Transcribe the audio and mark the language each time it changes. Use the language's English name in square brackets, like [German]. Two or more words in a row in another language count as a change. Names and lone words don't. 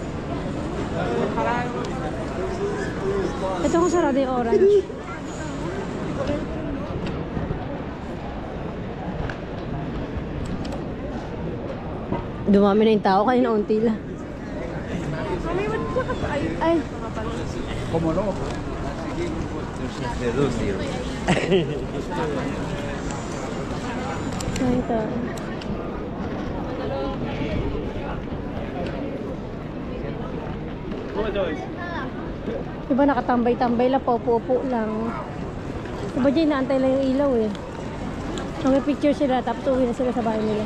[Filipino] Ito kung sarado yung orange. Dumami na yung tao, kanina unti lang. Ay. [Spanish] ¿Cómo no? De dos, tío. [Filipino] Ay, ito. Diba nakatambay-tambay lang, paupo-upo lang. Diba dyan, naantay lang yung ilaw eh. Mag-picture sila, tapos uwi na sila sa bahay nila.